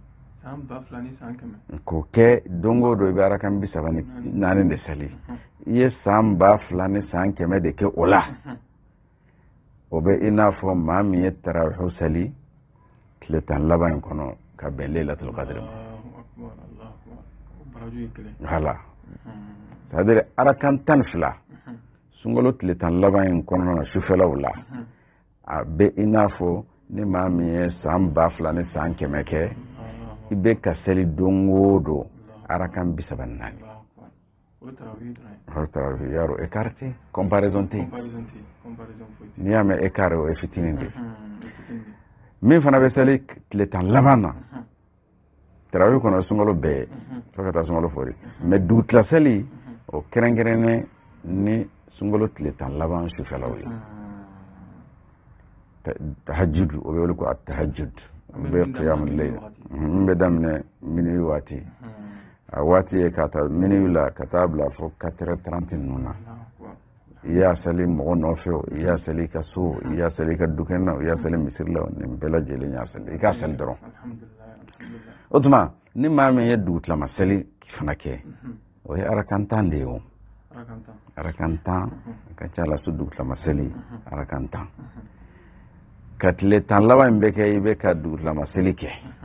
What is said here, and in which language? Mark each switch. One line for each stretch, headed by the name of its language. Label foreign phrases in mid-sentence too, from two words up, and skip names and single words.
Bambara: k'o kɛ don o don I bɛ arakan 34 de seli I ye san 2,000 ni san 100 de kɛ o la o bɛ I n'a fɔ maa min ye tarawih seli tile 10 laban in kɔnɔ ka bɛn Lailatul Qadr ma hala c'est-à-dire arakan 12 sunkalo tile 10 laban in kɔnɔna na sufɛlaw la a bɛ I n'a fɔ ni maa min ye san 2,000 ni san 100 kɛ I bɛ ka seli don o don arakan 34 tarawih yaro
French: écarté comparaison
Bambara: te ni y'a mɛn écart o ye fitinin de min fana bɛ seli tile 10 laban na tarawih kɔnɔ sunkalo bɛɛ fo ka taa sunkalo fori mais dugutila seli o kɛrɛnkɛrɛnnen ni sunkalo tile 10 laban sufɛlaw ye tahajjud o bɛ wele ko tahajjud o bɛ
Arabic: قيام الليل
Bambara: n bɛ daminɛ minuit waati a waati ye ka taa minuit la ka taa bila fo 4h30 ninnu na I y'a seli mɔgɔ nɔfɛ I y'a seli ka so I y'a seli ka dukɛnɛ I y'a seli misiri la nin bɛɛ lajɛlen y'a seli I k'a seli dɔrɔn o tuma ni maa min ye dugutilama seli fana kɛ o ye arakan 10 de ye o arakan 10 ka ca la su dugutilama seli arakan 10 ka tile 10 laban in bɛ kɛ I bɛ ka dugutilama seli kɛ